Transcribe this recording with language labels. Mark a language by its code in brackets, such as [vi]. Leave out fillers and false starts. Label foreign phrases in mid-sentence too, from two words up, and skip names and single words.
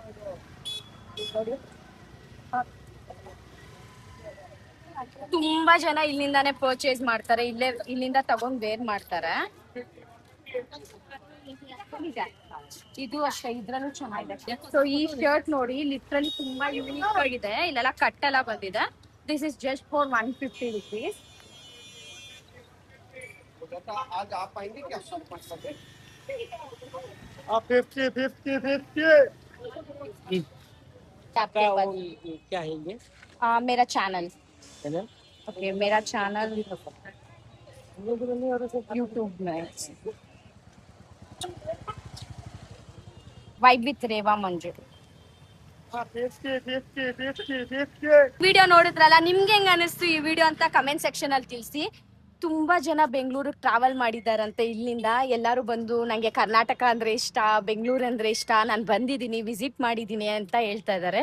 [kn] ತುಂಬಾ ಜನ ಇಲ್ಲಿಂದಾನೇ ಪರ್ಚೇಸ್ ಮಾಡ್ತಾರೆ, ಇಲ್ಲಿಂದ ತಗೊಂಡ್ ವೇರ್ ಮಾಡ್ತಾರೆ. ಇದು ಅಷ್ಟೇ, ಇದ್ರಲ್ಲೂ ಚೆನ್ನಾಗಿದೆ. ಸೊ ಈ ಶರ್ಟ್ ನೋಡಿ, ಲಿಟ್ರಲಿ ತುಂಬಾ ಯೂನಿಕ್ ಆಗಿದೆ. ಇಲ್ಲೆಲ್ಲ ಕಟ್ ಎಲ್ಲ ಬಂದಿದೆ. [en] this is just for 150 rupees. [hi] आज आप आएंगे क्या? 50. क्या है ये? मेरा चैनल. ओके, मेरा चैनल यूट्यूब में. [kn] ವೈಬ್ ವಿತ್ ರೇವಾ ಮಂಜು. ವಿಡಿಯೋ ನೋಡಿದ್ರಲ್ಲ, ನಿಮ್ಗೆ ಹೆಂಗ್ ಅನಿಸ್ತು ಈ ವಿಡಿಯೋ ಅಂತ [en] comment section [kn] ಅಲ್ಲಿ ತಿಳಿಸಿ. ತುಂಬಾ ಜನ ಬೆಂಗಳೂರಿಗೆ ಟ್ರಾವೆಲ್ ಮಾಡಿದಾರಂತೆ ಇಲ್ಲಿಂದ. ಎಲ್ಲರೂ ಬಂದು ನಂಗೆ ಕರ್ನಾಟಕ ಅಂದ್ರೆ ಇಷ್ಟ, ಬೆಂಗಳೂರು ಅಂದ್ರೆ ಇಷ್ಟ, ನಾನು ಬಂದಿದ್ದೀನಿ, ವಿಸಿಟ್ ಮಾಡಿದ್ದೀನಿ ಅಂತ ಹೇಳ್ತಾ ಇದ್ದಾರೆ.